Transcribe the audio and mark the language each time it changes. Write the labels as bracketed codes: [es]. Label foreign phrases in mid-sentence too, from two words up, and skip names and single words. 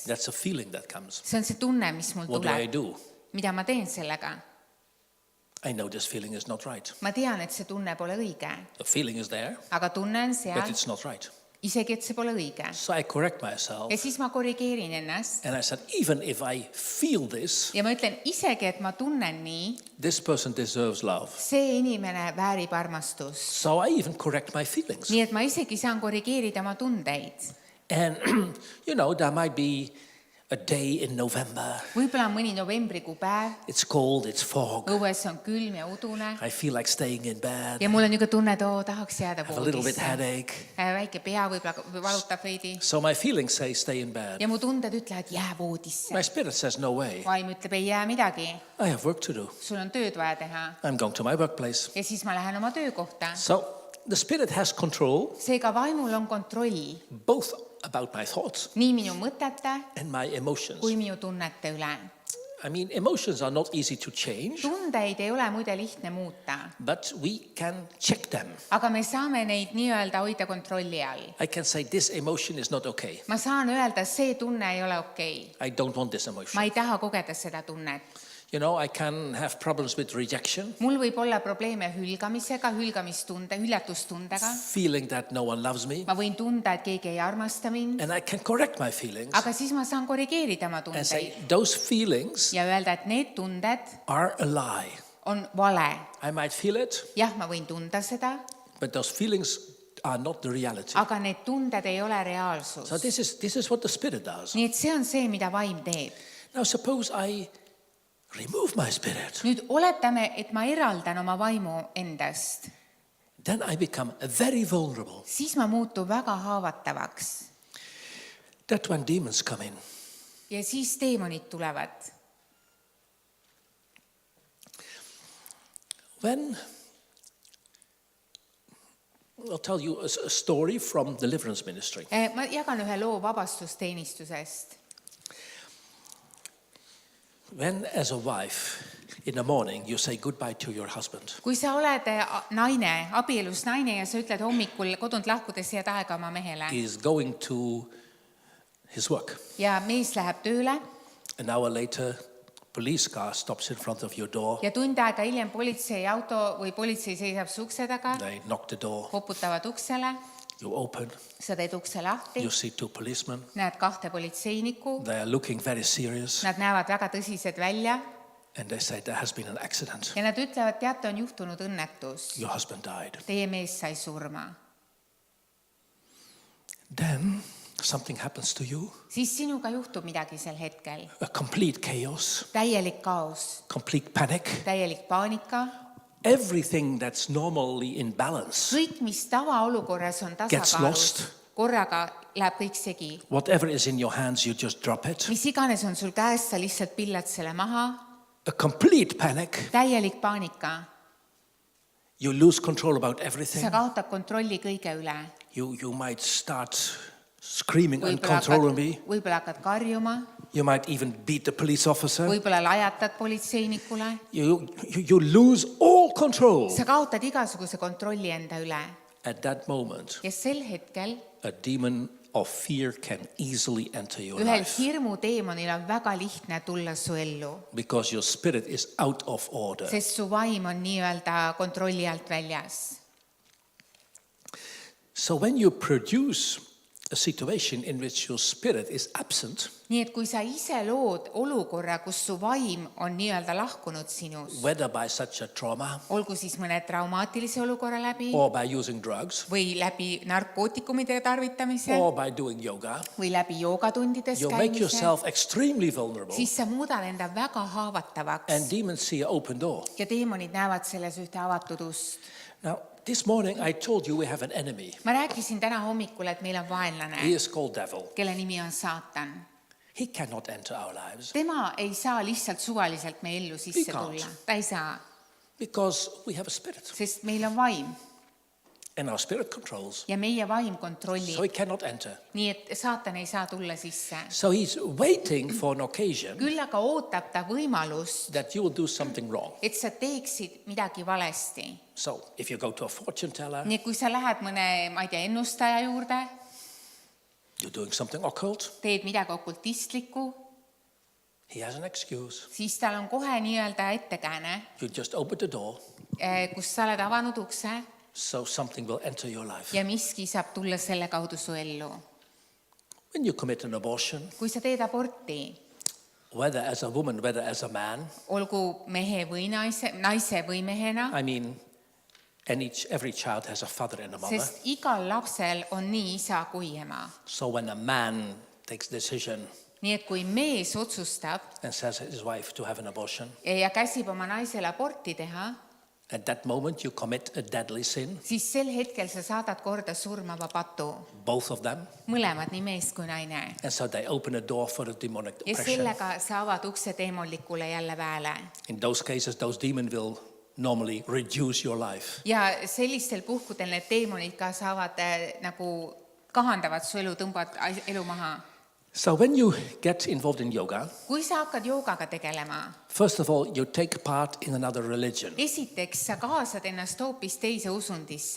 [en] That's a feeling that comes. [et] See on see tunne, mis mul [en] What do I [et] tuleb. [en] do? [et] Mida ma teen sellega? [en] I know this feeling is not right. [et] Ma tean, et see tunne pole õige, [en] The feeling is there, [et] aga tunne on [en] but [et] seal, [en] it's not right. [et] isegi et see pole õige. [en] So I correct myself, [et] Ja siis ma korrigeerin ennast [en] and I said, even if I feel this, [et] ja ma ütlen, isegi et ma tunnen nii, [en] this person deserves love. [et] see inimene väärib armastust. [en] So I even correct my feelings. [et] Nii et ma isegi saan korrigeerida oma tundeid. [en] And, you know, there might be a day in November. [et] Võib-olla on mõni novembrikuu päev, [en] It's cold, it's fog. [et] õues on külm ja udune [en] I feel like staying in bed. [et] ja mul on niisugune tunne, et tahaks jääda [en] I have a little bit [et] voodisse. [en] headache. [et] Väike pea võib-olla valutab veidi [en] So my feelings say stay in bed. [et] ja mu tunded ütlevad, jää voodisse. [en] My spirit says no way. [et] Vaim ütleb, ei jää midagi, [en] I have work to do. [et] sul on tööd vaja teha. [en] I'm going to my workplace. [et] Ja siis ma lähen oma töökohta. [en] So the spirit has control [et] Seega vaimul on kontroll [en] both about my thoughts [et] nii minu mõtete [en] and my emotions. [et] kui minu tunnete üle. [en] I mean, emotions are not easy to change, [et] Tundeid ei ole muide lihtne muuta, [en] but we can check them. [et] aga me saame neid nii-öelda hoida kontrolli all. [en] I can say this emotion is not okay. [et] Ma saan öelda, see tunne ei ole okei. [en] I don't want this emotion. [et] Ma ei taha kogeda seda tunnet. [en] You know, I can have problems with rejection, [et] Mul võib olla probleeme hülgamisega, hüljatustundega. [en] feeling that no one loves me, [et] Ma võin tunda, et keegi ei armasta mind, [en] and I can correct my feelings [et] aga siis ma saan korrigeerida oma [en] and say [et] tundeid [en] those feelings [et] ja öelda, et need tunded [en] are a lie. [et] on vale. [en] I might feel it, [et] Jah, ma võin tunda seda, [en] but those feelings are not the reality. [et] aga need tunded ei ole reaalsus. [en] So this is what the spirit does. [et] Nii et see on see, mida vaim teeb. [en] Now suppose I remove my spirit, [et] Nüüd oletame, et ma eraldan oma vaimu endast. [en] then I become very vulnerable. [et] Siis ma muutun väga haavatavaks. [en] That's when demons come in. [et] Ja siis teemonid tulevad. [en] I'll tell you a story from deliverance ministry. [et] Ma jagan ühe loo vabastusteenistusest. [en] When as a wife in the morning you say goodbye to your husband, [et] Kui sa oled naine, abielus naine ja sa ütled hommikul kodunt lahkudes head aega oma mehele [en] he is going to his work. [et] ja mees läheb tööle [en] An hour later, police car stops in front of your door. [et] ja tund aega hiljem politseiauto või politsei seisab su ukse taga, [en] They knock the door. [et] koputavad uksele, [en] You open. [et] sa teed ukse lahti, [en] You see two policemen. [et] näed 2 politseinikku, [en] They are looking very serious. [et] nad näevad väga tõsised välja [en] And they say there has been an accident. [et] ja nad ütlevad, teate, on juhtunud õnnetus, [en] Your husband died. [et] teie mees sai surma. [en] Then something happens to you. [et] Siis sinuga juhtub midagi sel hetkel. [en] A complete chaos. [et] Täielik kaos, [en] Complete panic. [et] täielik paanika. [en] Everything that's normally in balance. [et] Kõik, mis tavaolukorras on [en] Gets [et] tasakaalus, [en] lost. [et] korraga läheb kõik segi. [en] Whatever is in your hands, you just drop it. [et] Mis iganes on sul käes, sa lihtsalt pillad selle maha. [en] A complete panic. [et] Täielik paanika. [en] You lose control about [et] Sa [en] everything. [et] kaotad kontrolli kõige üle. [en] You might start screaming uncontrollably. [et] Võib-olla hakkad karjuma, [en] You might even beat the police officer. [et] võib-olla lajatad politseinikule. [en] You lose all control. [et] Sa kaotad igasuguse kontrolli enda üle. [en] At that moment, [et] Ja sel hetkel [en] a demon of fear can easily enter your [et] ühel [en] life [et] hirmuteemonil on väga lihtne tulla su ellu, [en] because your spirit is out of order. [et] sest su vaim on nii-öelda kontrolli alt väljas. [en] So when you produce a situation in which your spirit is absent, [et] Nii et kui sa ise lood olukorra, kus su vaim on nii-öelda lahkunud sinus, [en] whether by such a trauma [et] olgu siis mõne traumaatilise olukorra läbi [en] or by using drugs [et] või läbi narkootikumide tarvitamise [en] or by doing yoga, [et] või läbi joogatundides [en] you make [et] käimise, [en] yourself extremely vulnerable, [et] siis sa muudad enda väga haavatavaks [en] and demons see an open door. [et] ja teemonid näevad selles ühte avatud ust. [en] Now, this morning I told you we have an enemy. [et] Ma rääkisin täna hommikul, et meil on [en] He [et] vaenlane, [en] is called devil. [et] kelle nimi on saatan. [en] He cannot enter our lives [et] tema ei saa lihtsalt suvaliselt meie ellu sisse [en] He can't. [et] tulla. Ta ei saa, [en] because we have a spirit. [et] sest meil on vaim [en] And our spirit controls. [et] ja meie vaim [en] So [et] kontrollib. [en] he cannot enter. [et] Nii et saatan ei saa tulla sisse. [en] So he's waiting for an occasion [et] Küll aga ootab ta võimalust, [en] that you will do something wrong. [et] et sa teeksid midagi valesti. [en] So if you go to a fortune teller, [et] Nii et kui sa lähed mõne, ma ei tea, ennustaja juurde, [en] you're doing something occult, [et] teed midagi okultistlikku, [en] he has an excuse. [et] siis tal on kohe nii-öelda ettekääne, [en] You just open the door, [et] kus sa oled avanud ukse [en] so something will enter your life. [et] ja miski saab tulla selle kaudu su ellu. [en] When you commit an abortion, [et] Kui sa teed aborti, [en] whether as a woman, whether as a man, [et] olgu mehe või naise või mehena, [en] I mean, every child has a father and a mother. [et] sest igal lapsel on nii isa kui ema. [en] So when a man takes decision [et] Nii et kui mees otsustab [en] and says his wife to have an abortion, [et] ja käsib oma naisele aborti teha, [en] at that moment you commit a deadly sin, [et] siis sel hetkel sa saadad korda surmava patu. [en] both of them. [et] Mõlemad, nii mees kui naine. [en] And so they open a door for the demonic [et] Ja [en] oppression. [et] sellega sa avad ukse teemonlikule jälle väele. [en] In those cases, those demons will normally reduce your life. [et] Ja sellistel puhkudel need teemonid ka saavad nagu kahandavad su elu, tõmbavad elu maha. [en] So when you get involved in yoga, [et] Kui sa hakkad joogaga tegelema, [en] first of all, you take part in another religion. [et] esiteks sa kaasad ennast hoopis teise usundisse.